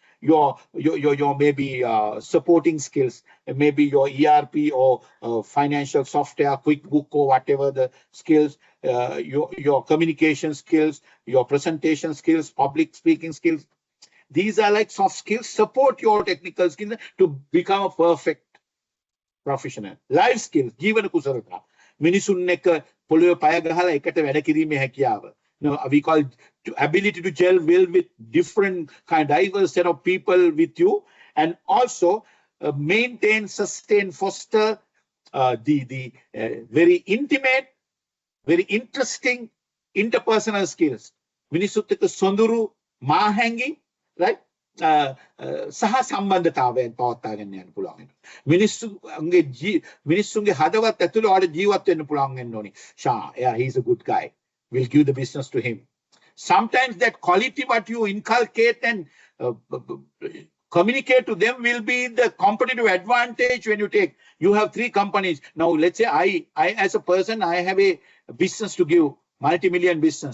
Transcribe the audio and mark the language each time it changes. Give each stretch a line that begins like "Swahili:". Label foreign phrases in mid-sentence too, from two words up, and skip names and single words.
English: your maybe supporting skills, maybe your ERP or financial software, QuickBook or whatever the skills, your communication skills, your presentation skills, public speaking skills. These are like soft skills, support your technical skills to become a perfect professional. Life skills,
Sinhala: ජීවන කුසලතා. මිනිසුන් එක්ක පොළොවේ පය ගහලා එකට වැඩ කිරීමේ හැකියාව.
English: We call ability to gel well with different diverse set of people with you, and also maintain, sustain, foster the very intimate, very interesting interpersonal skills.
Sinhala: මිනිසුත් එක්ක සොඳුරු මාහැඟි, right? සහ සම්බන්ධතාවයන් පවත්වාගෙන යන්න පුළුවන් වෙනවා. මිනිස්සුන්ගේ හදවත් ඇතුළේ ඔයාලට ජීවත් වෙන්න පුළුවන් වෙන්න ඕනේ.
English: Yeah, he's a good guy. We'll give the business to him. Sometimes that quality what you inculcate and communicate to them will be the competitive advantage when you take. You have 3 companies. Now, let's say I as a person, I have a business to give, multi-million business.